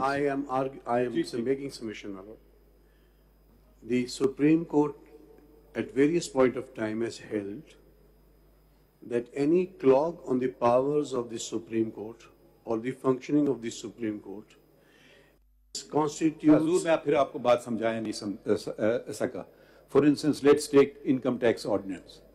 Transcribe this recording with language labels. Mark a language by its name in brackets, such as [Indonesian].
[English] I am making submission, my Lord. The Supreme Court at various point of time has held that any clog on the powers of the Supreme Court or the functioning of the Supreme Court constitutes... [Hindi] मैं फिर आपको बात समझाया नहीं सका. [English] For instance, let's take income tax ordinance.